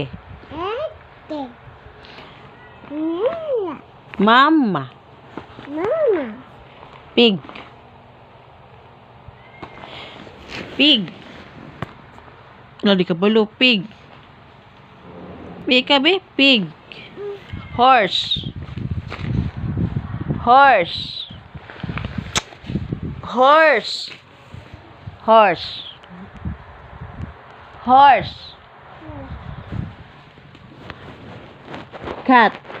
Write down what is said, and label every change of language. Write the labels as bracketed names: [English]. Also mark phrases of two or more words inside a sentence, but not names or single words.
[Filipino] Ate. Kuya. Mama. Mama. [English] Pig. Pig. [Hiligaynon] Ano di ka balo? Pig. Pig ka be? Pig. [English] Horse. Horse. Horse. Horse. Horse. Cat.